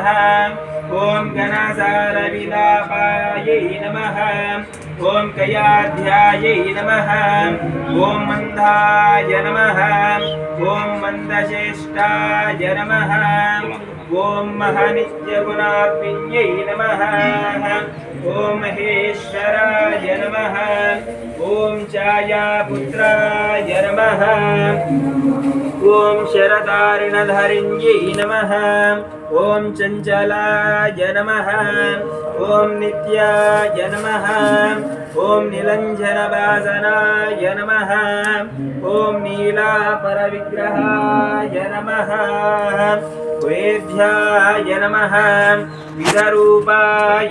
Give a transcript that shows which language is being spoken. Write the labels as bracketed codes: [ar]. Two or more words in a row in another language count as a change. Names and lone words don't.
[sa] ओम गणसारविलापायै नमः. ओम कयाध्यायै नमः. ओम मंदाय नमः. ओम मंदश्रेष्ठाय नमः. ओम महानित्यगुणात्मिन्यै नमः. ఓం మహేశ్వరాయ నమః ఓం ఛాయాపుత్రాయ నమః ఓం శరదారిణధరిణ్యై నమః ఓం చంచలాయ నమః ఓం నిత్యాయ నమః ఓం నిలంజనవాసనాయ నమః ఓం నీలాపరవిగ్రహాయ నమః వేద్యాయ నమః విధరూపాయ